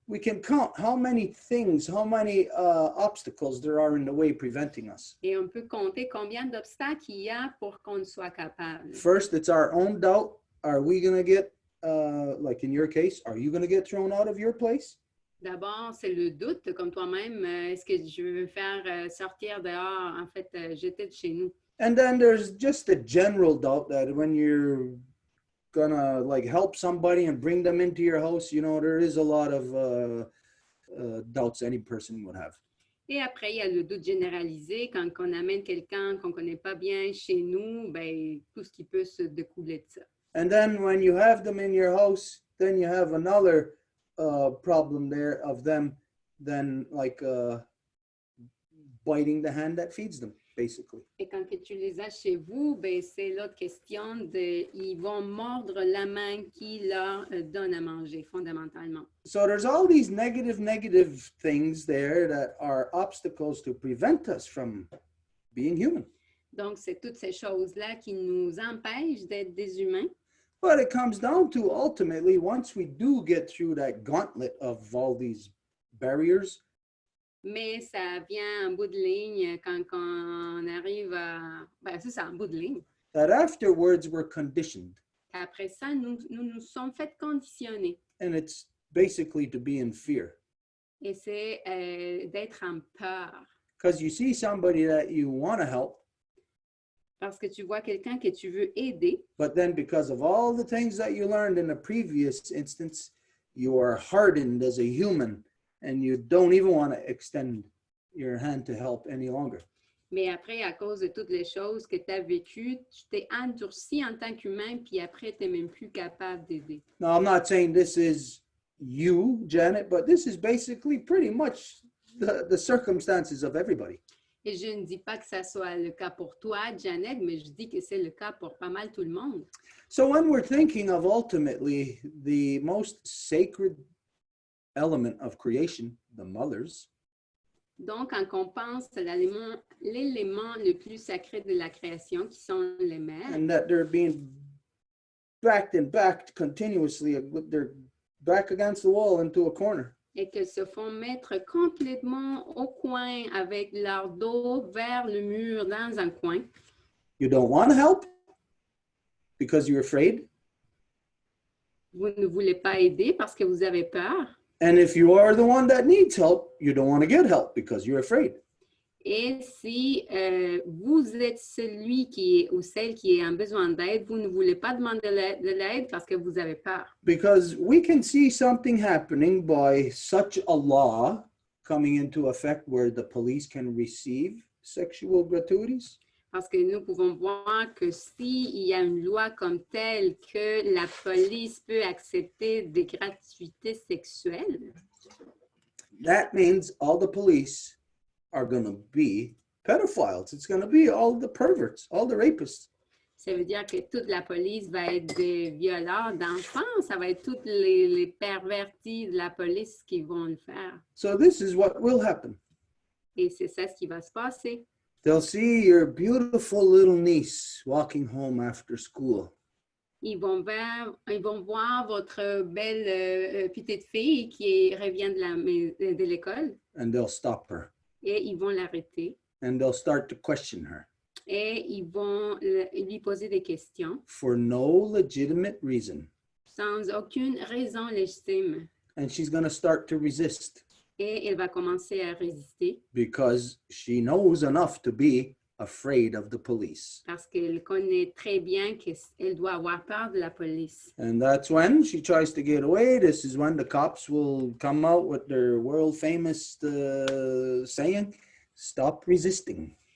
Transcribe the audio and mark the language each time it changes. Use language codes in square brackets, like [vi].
[en] We can count how many things, how many obstacles there are in the way preventing us. [fr] Et on peut compter combien d'obstacles il y a pour qu'on soit capable. [en] First, it's our own doubt. Are we going to get, like in your case, are you going to get thrown out of your place? [fr] D'abord, c'est le doute, comme toi-même, est-ce que je veux me faire sortir dehors, en fait, jeter de chez nous? [en] And then there's just the general doubt that when you're gonna like help somebody and bring them into your house, you know, there is a lot of doubts any person would have. [fr] Et après, il y a le doute généralisé. Quand on amène quelqu'un qu'on ne connaît pas bien chez nous, ben, tout ce qui peut se découler de ça. [en] And then when you have them in your house, then you have another problem there of them then like biting the hand that feeds them, basically. [fr] Et quand que tu les as chez vous, ben, c'est l'autre question de, ils vont mordre la main qui leur donne à manger, fondamentalement. [en] So there's all these negative things there that are obstacles to prevent us from being human. [fr] Donc, c'est toutes ces choses-là qui nous empêchent d'être des humains. [en] But it comes down to ultimately, once we do get through that gauntlet of all these barriers, [fr] Mais ça vient en bout de ligne quand on arrive à... Ben, c'est ça, en bout de ligne. [en] that afterwards we're conditioned. [fr] Après ça, nous sommes fait conditionner. [en] And it's basically to be in fear. [fr] Et c'est d'être en peur. [en] Because you see somebody that you want to help, [fr] Parce que tu vois quelqu'un que tu veux aider, [en] but then because of all the things that you learned in the previous instance, you are hardened as a human and you don't even want to extend your hand to help any longer. [fr] mais après, à cause de toutes les choses que tu as vécues, tu t'es endurci en tant qu'humain, puis après, tu n'es même plus capable d'aider. [en] Now, I'm not saying this is you, Janet, but this is basically pretty much the circumstances of everybody. [fr] Et je ne dis pas que ça soit le cas pour toi, Janet, mais je dis que c'est le cas pour pas mal tout le monde. [en] So when we're thinking of ultimately the most sacred element of creation, the mothers, [fr] Donc, quand on pense à l'élément le plus sacré de la création, qui sont les mères, [en] and that they're being backed and backed continuously with their back against the wall into a corner. [fr] et qu'elles se font mettre complètement au coin avec leur dos vers le mur dans un coin, [en] You don't want to help because you're afraid. [fr] vous ne voulez pas aider parce que vous avez peur, [en] And if you are the one that needs help, you don't want to get help because you're afraid. [fr] Et si vous êtes celui qui est ou celle qui est en besoin d'aide, vous ne voulez pas demander de l'aide parce que vous avez peur. [en] Because we can see something happening by such a law coming into effect where the police can receive sexual gratuities. [fr] Parce que nous pouvons voir que s'il y a une loi comme telle que la police peut accepter des gratuités sexuelles, [en] That means all the police are going to be pedophiles. It's going to be all the perverts, all the rapists. [fr] ça veut dire que toute la police va être des violeurs d'enfants, ça va être tous les pervertis de la police qui vont le faire. [en] So this is what will happen. [fr] Et c'est ça ce qui va se passer. [en] They'll see your beautiful little niece walking home after school. [fr] Ils vont voir votre belle petite fille qui revient de l'école [en] And they'll stop her. [fr] et ils vont l'arrêter [en] And they'll start to question her [fr] et ils vont lui poser des questions [en] for no legitimate reason. [fr] sans aucune raison légitime. [en] And she's going to start to resist [fr] Et elle va commencer à résister [en] because she knows enough to be afraid of the police. [fr] parce qu'elle connaît très bien qu'elle doit avoir peur de la police. [en] And that's when she tries to get away. This is when the cops will come out with their world famous saying, stop resisting.